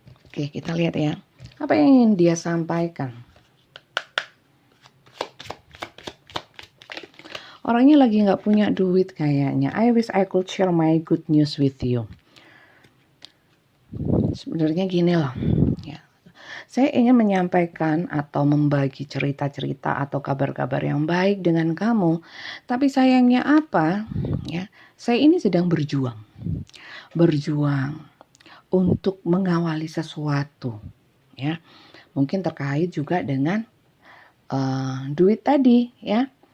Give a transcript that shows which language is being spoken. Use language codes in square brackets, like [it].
[id] Oke, kita lihat ya. Apa yang ingin dia sampaikan? Orangnya lagi nggak punya duit kayaknya. [en] I wish I could share my good news with you. [id] Sebenarnya gini loh. Ya. Saya ingin menyampaikan atau membagi cerita-cerita atau kabar-kabar yang baik dengan kamu. Tapi sayangnya apa? Ya, saya ini sedang berjuang. Untuk mengawali sesuatu, ya, mungkin terkait juga dengan duit tadi, ya.